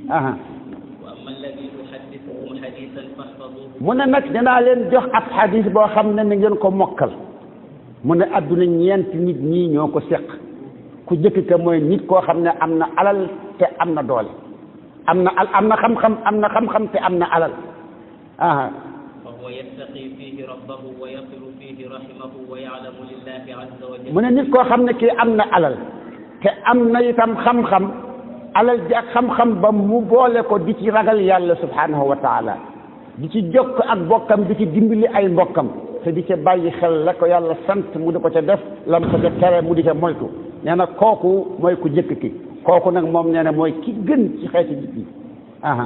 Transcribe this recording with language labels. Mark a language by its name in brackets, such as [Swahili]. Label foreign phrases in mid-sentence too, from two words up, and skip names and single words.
[Wolof] mu ne nag danaa leen jox ab xadis boo xam ne na ngeen ko mokkal mu ne adduna ñeenti nit ñii ñoo ko seq ku jëkk ka mooy nit koo xam ne am na alal te am na doole am na xam-xam te am na alal [Arabic] فهو يتقي فيه ربه ويصل فيه رحمه ويعلم لله عز وجل [Wolof] mu ne nit koo xam ne kii am na alal te am na itam xam-xam alal ji ak xam-xam ba mu boole ko di ci ragal yàlla [Arabic] سبحانه وتعالى [Wolof] di ci jokk ak bokkam di ci dimbali ay mbokkam te di ca bàyyi xel la ko yàlla sant mu di ko ca def lam ko ca tere mu di ca moytu nee na kooku mooy ku jëkk ki kooku nag moom nee na mooy ki gën ci xeeti nit ñi aha